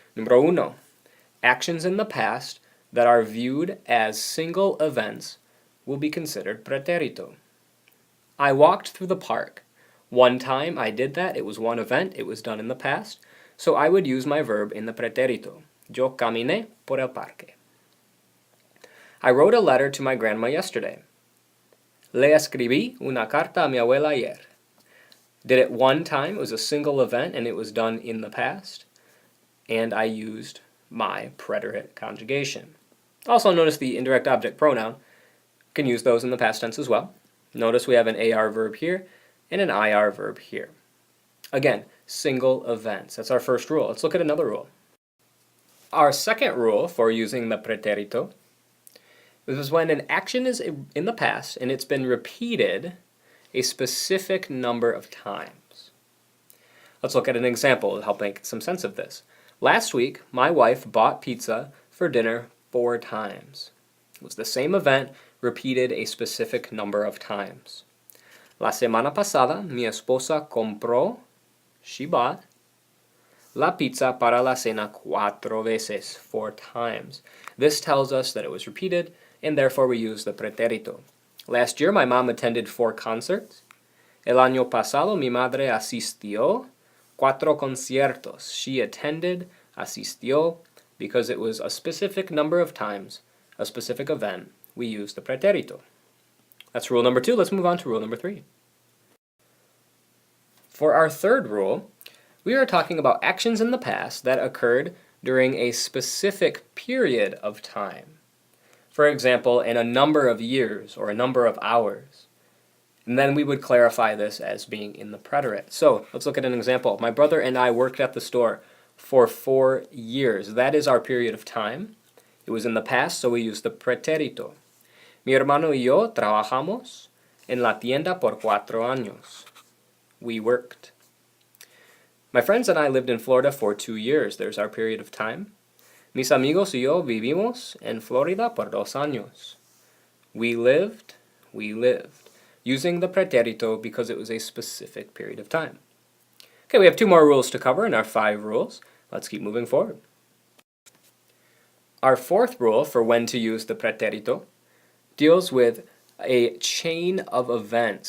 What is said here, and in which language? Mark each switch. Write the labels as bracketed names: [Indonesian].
[Spanish] Número uno, [English] actions in the past that are viewed as single events will be considered preterito. I walked through the park. One time I did that, it was one event, it was done in the past, so I would use my verb in the preterito. [Spanish] Yo caminé por el parque. [English] I wrote a letter to my grandma yesterday. [Spanish] Le escribí una carta a mi abuela ayer. [English] Did it one time, it was a single event, and it was done in the past, and I used my preterite conjugation. Also notice the indirect object pronoun. Can use those in the past tense as well. Notice we have an AR verb here and an IR verb here. Again, single events. That's our first rule. Let's look at another rule. Our second rule for using the preterito is when an action is in the past and it's been repeated a specific number of times. Let's look at an example to help make some sense of this. Last week, my wife bought pizza for dinner 4 times. It was the same event repeated a specific number of times. [Spanish] La semana pasada, mi esposa compró, [English] she bought, [Spanish] la pizza para la cena 4 veces, [English] 4 times. This tells us that it was repeated, and therefore we use the preterito. Last year, my mom attended 4 concerts. [Spanish] El año pasado, mi madre asistió 4 conciertos. [English] She attended, asistió, because it was a specific number of times, a specific event, we use the preterito. That's rule number 2. Let's move on to rule number 3. For our third rule, we are talking about actions in the past that occurred during a specific period of time. For example, in a number of years or a number of hours. And then we would clarify this as being in the preterite. So let's look at an example. My brother and I worked at the store for 4 years. That is our period of time. It was in the past, so we use the preterito. [Spanish] Mi hermano y yo trabajamos en la tienda por 4 años. [English] We worked. My friends and I lived in Florida for 2 years. There's our period of time. [Spanish] Mis amigos y yo vivimos en Florida por 2 años. [English] We lived. Using the preterito because it was a specific period of time. Okay, we have 2 more rules to cover in our 5 rules. Let's keep moving forward. Our fourth rule for when to use the preterito deals with a chain of events.